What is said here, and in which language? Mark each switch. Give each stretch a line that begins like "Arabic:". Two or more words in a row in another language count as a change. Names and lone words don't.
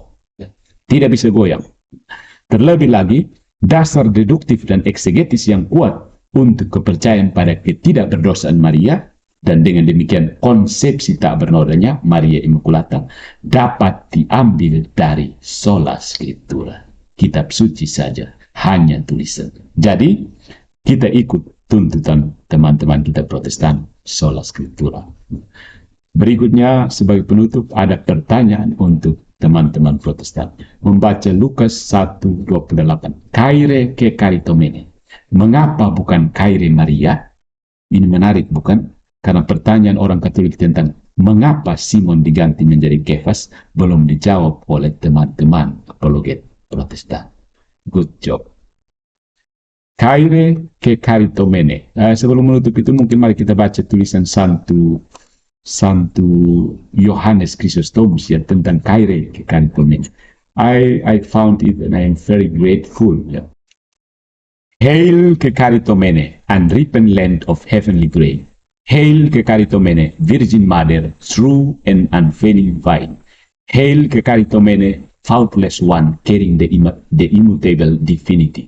Indonesian: Tidak bisa goyang. Terlebih lagi, dasar deduktif dan eksegetis yang kuat untuk kepercayaan pada ketidakberdosaan Maria, dan dengan demikian konsepsi tak bernodanya
Latin: Maria Immaculata
Indonesian: dapat diambil dari
Latin: sola scriptura,
Indonesian: kitab suci saja, hanya tulisan. Jadi, kita ikut tuntutan teman-teman kita Protestan,
Latin: sola scriptura.
Indonesian: Berikutnya sebagai penutup ada pertanyaan untuk teman-teman Protestan. Membaca Lukas 1:28.
Greek: Χαῖρε κεχαριτωμένη.
Indonesian: Mengapa bukan
Greek: Χαῖρε Μαρία?
Indonesian: Ini menarik bukan? Karena pertanyaan orang Katolik tentang mengapa Simon diganti menjadi Kefas belum dijawab oleh teman-teman apologet Protestan.
English: Good job.
Greek: Χαῖρε κεχαριτωμένη.
Indonesian: Sebelum menutup itu mungkin mari kita baca tulisan Santo Yohanes Chrysostomus ya tentang
Greek: Χαῖρε κεχαριτωμένη.
English: I found it and I am very grateful.
Indonesian: Ya.
English: Hail ke karitomene, unripened land of heavenly grain. Hail ke karitomene, Virgin Mother, true and unfailing vine. Hail ke karitomene, faultless one, carrying the immutable divinity.